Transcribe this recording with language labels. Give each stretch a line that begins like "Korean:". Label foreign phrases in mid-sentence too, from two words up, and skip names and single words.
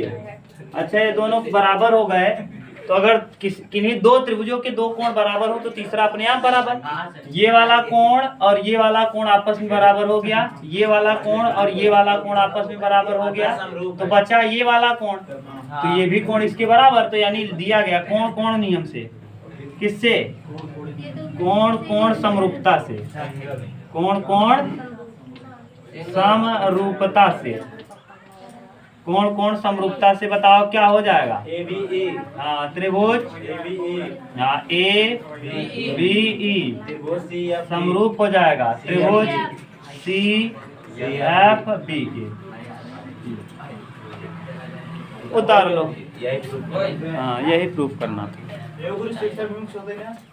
Hindi: अच्छा ये दोनों बराबर हो गए, तो अगर किन्हीं दो त्रिभुजों के दो कोण बराबर हो तो तीसरा अपने आप बराबर। ये वाला कोण और ये वाला कोण आपस में बराबर हो गया, ये वाला कोण और ये वाला कोण आपस में बराबर हो गया, तो बचा ये वाला कोण, तो ये भी कोण इसके बराबर। तो यानी दिया गया कोण कोण नियम से। किससे? कोण कोण समरूपता से। कोण कोण समरूपता से। कोण कोण समरूपता से बताओ क्या हो जाएगा? ए बी ई। हाँ त्रिभुज हाँ ए बी ई समरूप हो जाएगा त्रिभुज सी एफ बी के। उतार लो। हाँ यही प्रूफ करना था।